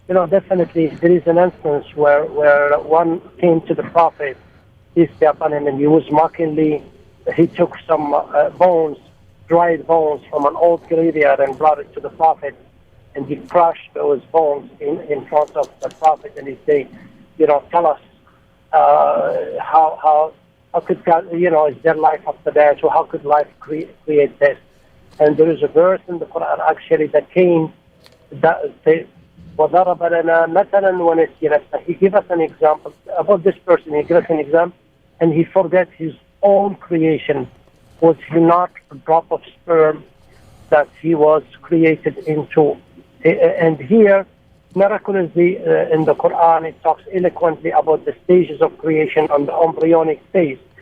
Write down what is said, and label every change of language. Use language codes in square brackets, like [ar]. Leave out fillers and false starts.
[en] Definitely there is an instance where one came to the Prophet, peace be upon him, and he took some dried bones from an old graveyard and brought it to the Prophet. And he crushed those bones in front of the Prophet, and he said, tell us how could God, is there life after that, or how could life create this? And there is a verse in the Quran actually that came that says, [ar] وَضَرَبَ لَنَا مَثَلًا وَنَسِيَ نَفْسَهُ. [en] He gave us an example about this person. He gave us an example, and he forgot his own creation. Was he not a drop of sperm that he was created into? And here, miraculously, in the Quran, it talks eloquently about the stages of creation on the embryonic phase.